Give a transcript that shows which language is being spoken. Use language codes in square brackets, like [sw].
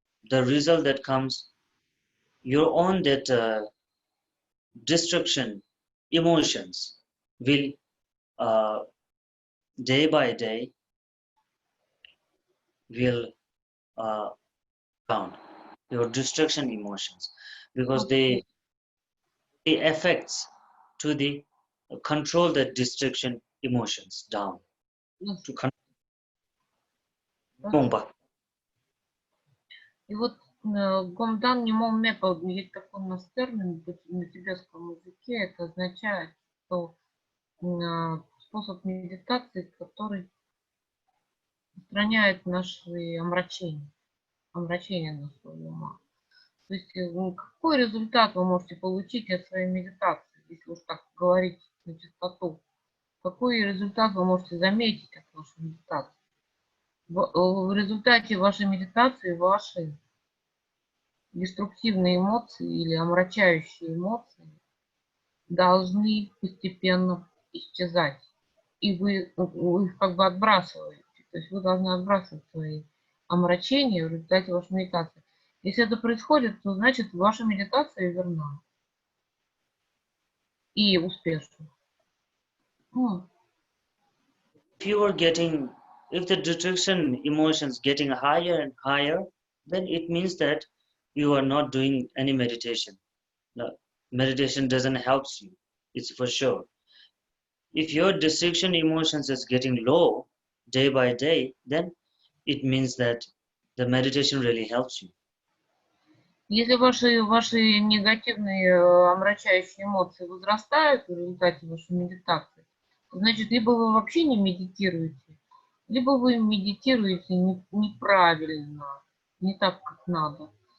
[en] the result that comes, your own that destruction emotions will day by day will down your destruction emotions because they affects to the control the destruction emotions down to control. [ru] И вот гомдан немом мепа, есть такой у нас термин на тибетском языке, это означает, что способ медитации, который устраняет наши омрачения нашего ума. То есть какой результат вы можете получить от своей медитации, если уж так говорить на чистоту? Какой результат вы можете заметить от вашей медитации? В результате вашей медитации ваши деструктивные эмоции или омрачающие эмоции должны постепенно исчезать. И вы их как бы отбрасываете. То есть вы должны отбрасывать свои омрачения в результате вашей медитации. Если это происходит, то значит ваша медитация верна и успешна. [en] If the destruction emotions getting higher and higher, then it means that you are not doing any meditation. No, meditation doesn't help you, it's for sure. If your destruction emotions is getting low day by day, then it means that the meditation really helps you. [ru] Если ваши негативные омрачающие эмоции возрастают в результате вашей медитации, то значит, либо вы вообще не медитируете, либо вы медитируете неправильно, не так, как надо.